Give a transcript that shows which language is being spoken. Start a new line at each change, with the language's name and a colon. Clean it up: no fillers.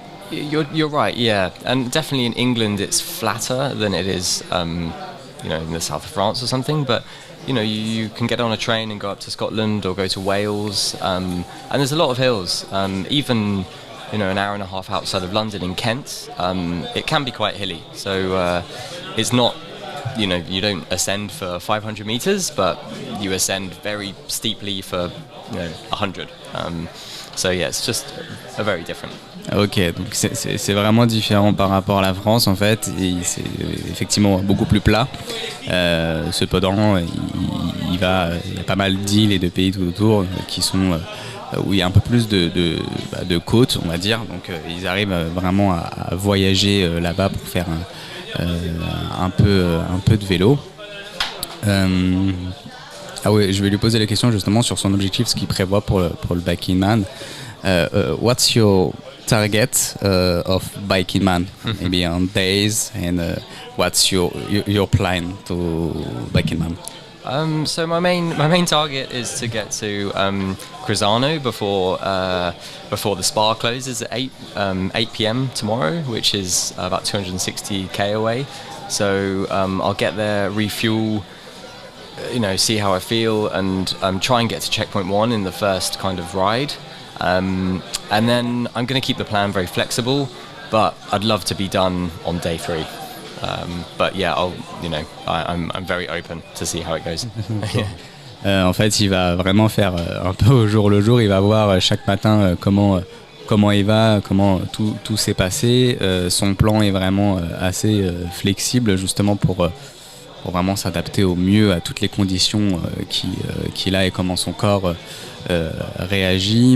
English: You're right, yeah, and definitely in England it's flatter than it is in the south of France or something, but you can get on a train and go up to Scotland or go to Wales, and there's a lot of hills, even an hour and a half outside of London in Kent. It can be quite hilly, so it's not you don't ascend for 500 meters, but you ascend very steeply for 100. So yeah, it's just a very different.
French: Ok, donc c'est vraiment différent par rapport à la France en fait, et c'est effectivement beaucoup plus plat. Cependant, il y a pas mal d'îles et de pays tout autour qui sont où il y a un peu plus de côtes, on va dire. Donc ils arrivent vraiment à voyager là-bas pour faire un peu de vélo. Ah oui, je vais lui poser la question justement sur son objectif, ce qu'il prévoit pour le BikingMan.
English: What's your target of BikingMan? Maybe on days, and what's your plan to BikingMan? So my main target is to get to Crisano before the spa closes at 8 p.m. tomorrow, which is about 260k away. So I'll get there, refuel, see how I feel, and try and get to checkpoint 1 in the first kind of ride. And then I'm going to keep the plan very flexible, but I'd love to be done on day 3. But yeah, I'm very open to see how it goes.
French: En fait, il va vraiment faire un peu au jour le jour. Il va voir chaque matin comment il va, comment tout s'est passé. Son plan est vraiment assez flexible, justement pour vraiment s'adapter au mieux à toutes les conditions qu'il a et comment son corps réagit.